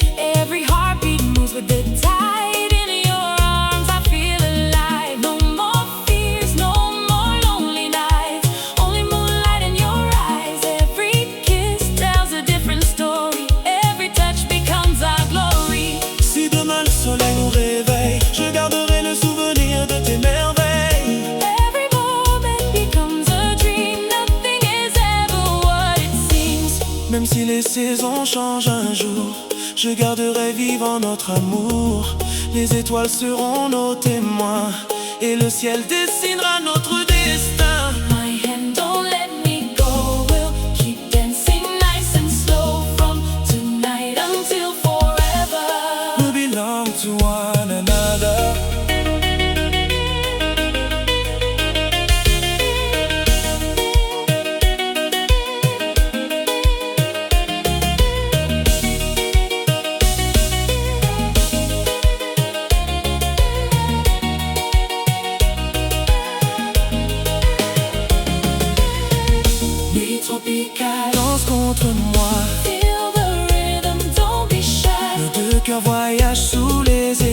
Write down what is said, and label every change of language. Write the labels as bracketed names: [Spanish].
[English] Every heartbeat moves with the tide. In your arms I feel alive. No more fears, no more lonely nights. Only moonlight in your eyes. Every kiss tells a different story. Every touch becomes our glory. [French] Si demain le soleil nous réveille, je garderai le souvenir de tes merveilles. [English] Every moment becomes a dream. Nothing is ever what it seems. [French] Même si les saisons changent un jour, je garderai vivant notre amour. Les étoiles seront nos témoins et le ciel dessinera notre destin. [English] My hand, don't let me go. We'll keep dancing nice and slow from tonight until forever. We belong to one another. [French] Nuit tropicale. Danse contre moi. [English] Feel the rhythm, don't be shy. [French] Nos deux cœurs voyagent sous les